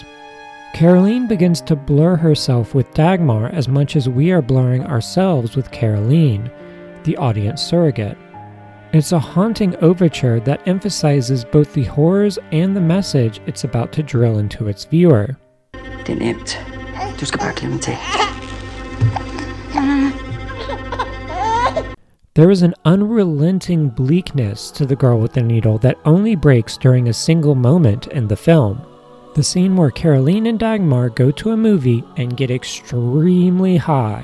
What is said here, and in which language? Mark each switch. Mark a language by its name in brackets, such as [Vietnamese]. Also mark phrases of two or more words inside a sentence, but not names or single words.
[English] Karoline begins to blur herself with Dagmar as much as we are blurring ourselves with Karoline, the audience surrogate. It's a haunting overture that emphasizes both the horrors and the message it's about to drill into its viewer. [Danish] Det er nemt. Du skal bare glemme til. [English] There is an unrelenting bleakness to the girl with the needle that only breaks during a single moment in the film. The scene where Karoline and Dagmar go to a movie and get extremely high.